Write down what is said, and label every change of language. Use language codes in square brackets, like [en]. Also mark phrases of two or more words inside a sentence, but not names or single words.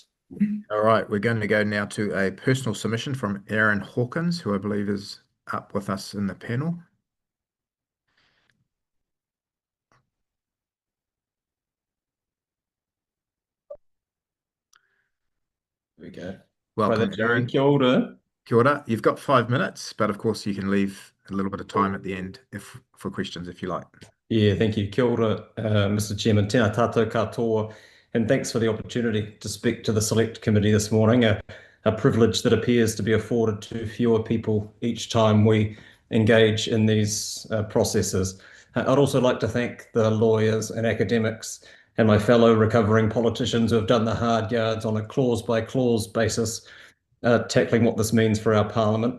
[en] All right, we're going to go now to a personal submission from Aaron Hawkins, who I believe is up with us in the panel. There we go. Welcome, Aaron. [mi] Kia ora. Kia ora. [en] You've got 5 minutes, but of course you can leave a little bit of time at the end for questions if you like. Yeah, thank you. [mi] Kia ora, [en] Mr. Chairman. [mi] Tēnā tātou katoa, [en] and thanks for the opportunity to speak to the Select Committee this morning, a privilege that appears to be afforded to fewer people each time we engage in these processes. I'd also like to thank the lawyers and academics and my fellow recovering politicians who have done the hard yards on a clause-by-clause basis, tackling what this means for our Parliament.